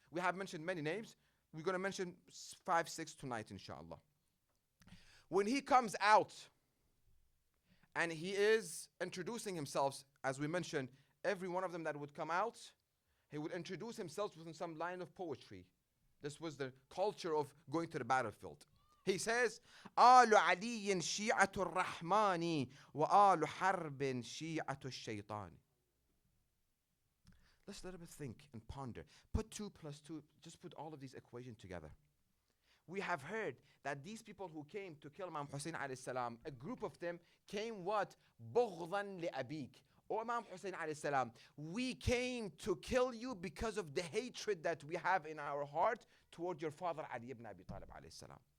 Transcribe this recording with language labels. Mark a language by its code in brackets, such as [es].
[en] We have mentioned many names. We're going to mention 5, 6 tonight, inshallah. When he comes out, and he is introducing himself, as we mentioned, every one of them that would come out, he would introduce himself within some line of poetry. This was the culture of going to the battlefield. He says, [ar] آل علي شيعة الرحمن وآل حرب شيعة الشيطان. [en] Let's let us think and ponder. Put 2 + 2, just put all of these equations together. We have heard that these people who came to kill Imam Hussein alayhi salam, a group of them came what? [ar] بغضاً لأبيك. [en] O Imam Hussein alayhi salam, we came to kill you because of the hatred that we have in our heart toward your father Ali ibn Abi Talib alayhi salam.